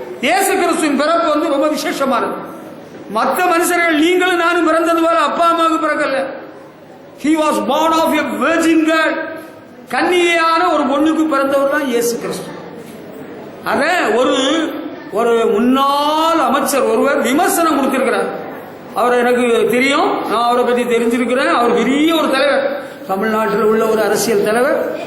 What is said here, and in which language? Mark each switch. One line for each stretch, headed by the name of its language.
Tamil: இயேசு கிறிஸ்துவின் பிறப்பு வந்து ரொம்ப விசேஷமானது. மற்ற மனுஷர்கள் நீங்களும் நானும் பிறந்தது போல அப்பா அம்மாவுக்கு பிறக்கல.
English: He was born of a virgin girl.
Tamil: கன்னிகையான ஒரு பொண்ணுக்கு பிறந்தவர் தான் இயேசு கிறிஸ்து. அத ஒரு முன்னாள் அமைச்சர் ஒருவர் விமர்சனம் கொடுத்திருக்கிறார். அவர் எனக்கு தெரியும், நான் அவரை பற்றி தெரிஞ்சிருக்கிறேன். அவர் பெரிய ஒரு தலைவர், தமிழ்நாட்டில் உள்ள ஒரு அரசியல் தலைவர்.